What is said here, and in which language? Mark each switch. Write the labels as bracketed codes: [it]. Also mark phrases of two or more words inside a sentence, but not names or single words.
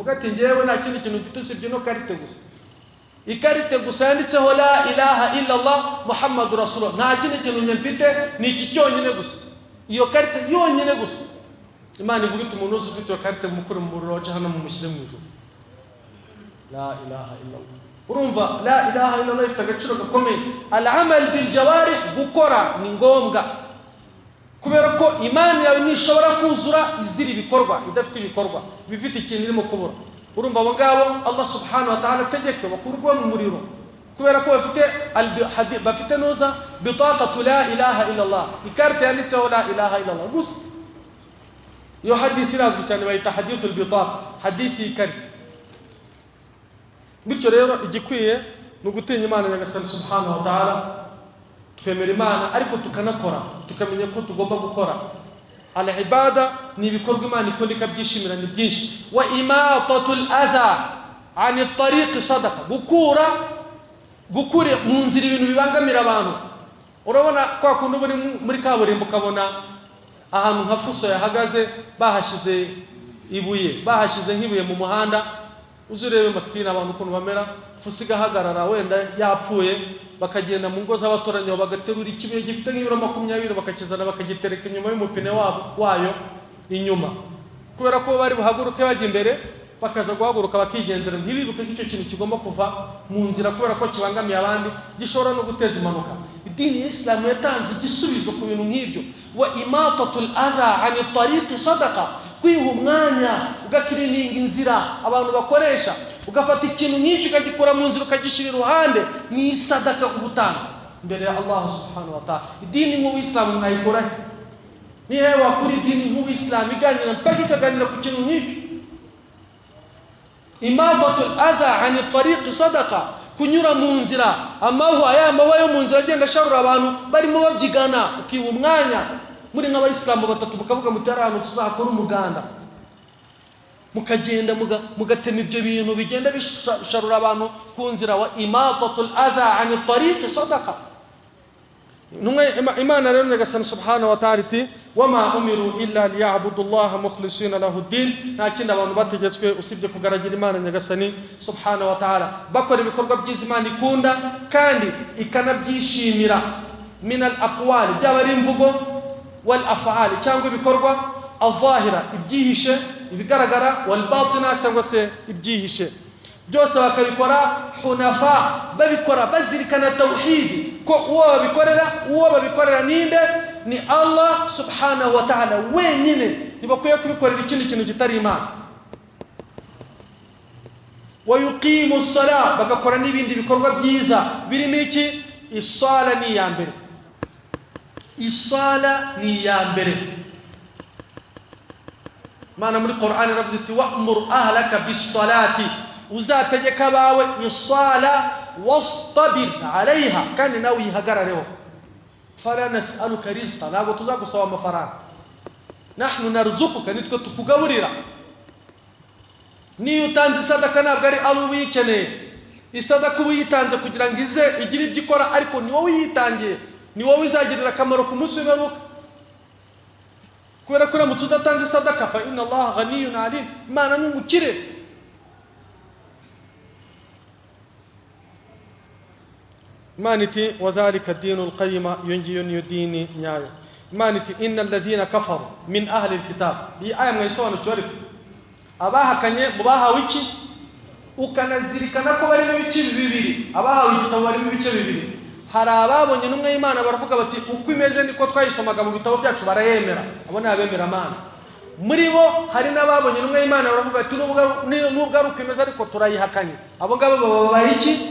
[rw] Avuga ati ngewe nta kindi kintu mfite usibye no karite gusa, ikarite gusa yanditseho [ar] لا إله إلا الله محمد رسول الله, [rw] nta kindi kintu njye mfite, ni iki cyonyine gusa, iyo karite yonyine gusa. Imana ivuga iti umuntu wese ufite iyo karite mukuru mu muriro wa jahannam mumushyire mu ijuru. [ar] لا إله إلا الله. Urumva لا إله إلا الله [rw] ifite agaciro gakomeye. [ar] الأعمال بالجوارح, [rw] gukora ni ngombwa, kubera ko imani yawe nishobora kuzura izira ibikorwa, idafite ibikorwa bifite ikintu irimo kubura. Urumva abo ngabo [ar] الله سبحانه وتعالى [rw] ategeka bakurwa mu muriro kubera ko bafite noza [ar] بطاقة لا إله إلا الله, ikarita yanditseho لا إله إلا الله gusa. [rw] Iyo hadithi irazwi cyane bayita [ar] حديث البطاقة, [rw] hadithi ikarita. Bityo rero igikwiye no gutinya Imana Nyagasani [ar] سبحانه وتعالى, [rw] tukemera Imana ariko tukanakora, tukamenya ko tugomba gukora. Al-ibada ni ibikorwa Imana ikunda ikabyishimira ni byinshi. [ar] وإماطة الأذى عن الطريق صدقة, [rw] gukure mu nzira ibintu bibangamira abantu. Urabona kwa kundi muri kaburimbo ukabona ahantu nka fuso yahagaze bahashize ibuye, bahashize nk'ibuye mu muhanda, uzurebe maskini abantu ukuntu bamera, fuso igahagarara wenda yapfuye, bakagenda mu ngo z'abaturanyi bagaterura ikibuye gifite nk'ibiro 20 bakakizana bakagitereka inyuma y'umupine wayo inyuma, kubera ko bari buhaguruke bajya imbere bakaza guhaguruka bakigendera, ntibibuke ko icyo kintu kigomba kuva mu nzira kubera ko kibangamiye abandi, gishobora no guteza impanuka. Idini y'Islam yatanze igisubizo ku bintu nk'ibyo. [ar] وإماطة الأذى عن الطريق صدقة, [rw] kwiha umwanya ugakirininga inzira abantu bakoresha, ugafata ikintu nk'icyo ukagikura mu nzira ukagishyira iruhande, ni isadaka ubutanze imbere ya [ar] الله سبحانه وتعالى. [rw] Idini nk'Ubuislamu mwayikora ni hehe wakuri idini nk'Ubuislamu iganira mpaka ikaganira ku kintu nk'icyo? [ar] إماطة الأذى عن الطريق صدقة, [rw] kunyura mu nzira, amahwa yo mu nzira agenda asharura abantu barimo babyigana, ukiha umwanya muri nk'abayisilamu batatu mukavuga muti ari ahantu tuzakora umuganda, mukagenda mugatema ibyo bintu bigenda bisharura abantu ku nzira. [ar] وإماطة الأذى عن الطريق صدقة. [rw] Imana rero nyagasani [ar] سبحانه وتعالى iti وما أمروا إلا ليعبدوا الله مخلصين له الدين, [rw] nta kindi abantu bategetswe usibye kugaragira Imana nyagasani [ar] سبحانه وتعالى, [rw] bakora ibikorwa byiza Imana ikunda kandi ikanabyishimira, [ar] من الأقوال, [rw] byaba ari imvugo, [ar] والأفعال, [rw] cyangwa ibikorwa, al-zahira, ibyihishe ibigaragara, [ar] والباطنة, [rw] cyangwa se ibyihishe, byose bakabikora hunafa, babikora bazirikana tauhidi, ko uwo babikorera ninde? Ni [ar] الله سبحانه وتعالى [rw] wenyine, ntibakwiye kubikorera ikindi kintu kitari Imana. [ar] ويقيموا الصلاة, [rw] bagakora n'ibindi bikorwa byiza birimo iki? Isala ni ya mbere, isala ni ya mbere. Mana muri Qur'an iravuze iti [ar] وأمر أهلك بالصلاة, [rw] uzategeka bawe isala [ar] واصطبر عليها, [rw] kandi nawe uyihagarareho. [ar] فلا نسألك رزقا, [rw] ntabwo tuzagusaba amafaranga, [ar] نحن نرزقك, [rw] nitwe tukugaburira. Niyo utanze isadaka ntabwo ari abo uyikeneye, isadaka uba uyitanze kugira ngo ize igire ibyo ikora, ariko ni wowe uyitangiye, ni wowe izagirira akamaro ku munsi w'imperuka. Kubera ko uramutse udatanze isadaka, [ar] فإن الله غني عليم, [rw] Imana ni umukire. Imana iti [ar] وذلك الدين القيمة, [rw] yongiyo niyo dini nyayo. Imana iti [ar] إن الذين كفروا من أهل الكتاب, [rw] iyi aya mwayisobanukiwe ariko abahakanye mu bahawe iki? Ukanazirikana ko barimo ibice bibiri, abahawe igitabo barimo ibice bibiri. Hari ababonye intumwa y'Imana baravuga bati uko imeze niko twayisomaga mu bitabo byacu, barayemera, abo ni abemera Imana. Muri bo hari n'ababonye intumwa y'Imana baravuga bati nubwo ari uko imeze ariko turayihakanye, abo ngabo baba iki?